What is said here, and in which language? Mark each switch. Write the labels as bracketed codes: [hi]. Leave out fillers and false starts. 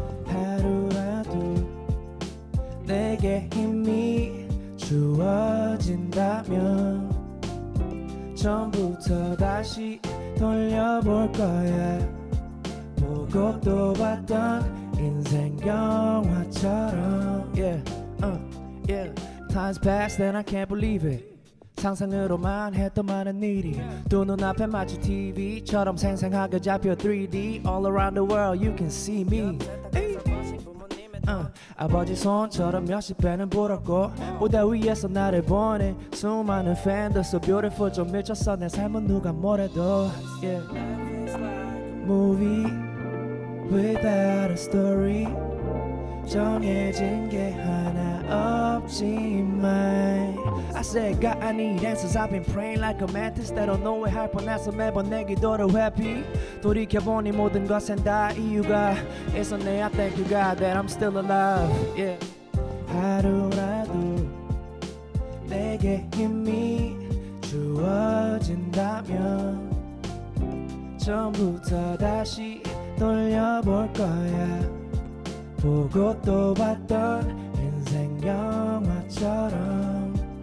[ko] 하루라도 내게 힘이 주어진다면 처음부터 다시 돌려볼 거야 보고 또 봤던 인생 영화처럼 [en] yeah, yeah. Time's past and I can't believe it [ko] 상상으로만 했던 많은 일이 두 눈앞에 마치 TV처럼 생생하게 잡혀 [en] 3D All around the world you can see me hey. [ko] 아버지 손처럼 몇십 배는 불었고 무대 위에서 나를 보는 수많은 팬들 [en] So beautiful [ko] 좀 미쳤어 내 삶은 누가 뭐래도 [en] yeah. Movie without a story [ko] 정해진 게 하나 없지만 [en] I said God I need answers I've been praying like a mantis [ko] 때로 노예할 뻔해서 매번 내 기도를 회피 돌이켜보니 모든 것엔 다 이유가 있었네 [en] I thank you God that I'm still alive yeah. [ko] 하루라도 내게 힘이 주어진다면 처음부터 다시 돌려볼 거야 보고 또 봤던 인생 영화처럼